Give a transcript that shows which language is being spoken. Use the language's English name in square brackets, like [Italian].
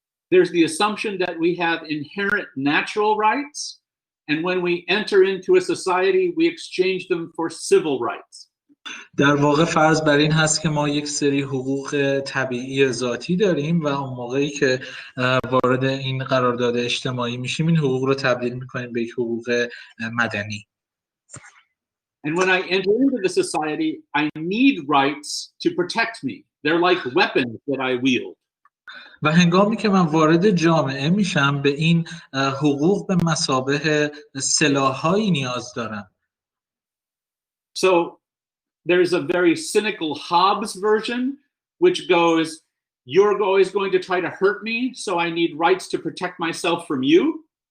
[English] There's the assumption that we have inherent natural rights, and when we enter into a society, we exchange them for civil rights. [Persian] در واقع فرض بر این هست که ما یک سری حقوق طبیعی ذاتی داریم و اون موقعی که وارد این قرارداد اجتماعی میشیم این حقوق رو تبدیل میکنیم به یک حقوق مدنی. [English] And when I enter into the society, I need rights to protect me. They're like weapons that I wield. [Persian] و هنگامی که من وارد جامعه میشم به این حقوق به مثابه سلاح‌هایی نیاز دارم. [English] So there's a very cynical Hobbes version, which goes, you're always going to try to hurt me, so I need rights to protect myself from you.